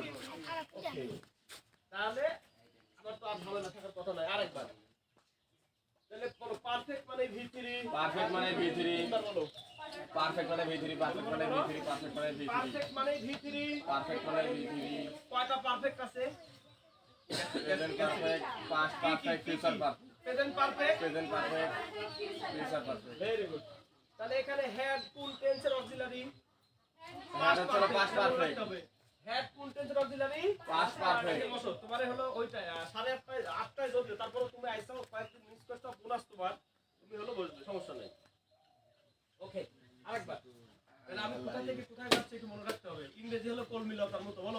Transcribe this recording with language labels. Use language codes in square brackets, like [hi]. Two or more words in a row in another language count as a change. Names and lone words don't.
[bn] ওকে তাহলে আমার তো আর ঝামেলা থাকার কথা নয় আরেকবার তাহলে বলো পারফেক্ট মানে V3 Perfect মানে V3। তিনবার বলো Perfect মানে V3, perfect মানে V3, perfect মানে V3। পারফেক্ট মানে V3 Perfect মানে V3। কয়টা পারফেক্ট আছে [en] Present perfect, past perfect, future perfect। present perfect Present perfect, future perfect। very good [bn] তাহলে এখানে হ্যাড কোন টেন্সের অক্সিলারি [en] Had হচ্ছে past perfect। [bn] হ্যাড কোন টেন্সের অক্সিলারি [en] Past perfect। [bn] বসো তোমারে হলো ওইটা 8:30 8টায় যদিও তারপরে তুমি আইছো কয়েকদিন মিস করছো বোনাস তোমার তুমি হলো বসবে সমস্যা নাই ওকে আরেকবার তাহলে আমি কোথা থেকে কোথায় যাচ্ছি একটু মনে রাখতে হবে ইংরেজি হলো কলমিলতার মতো বলো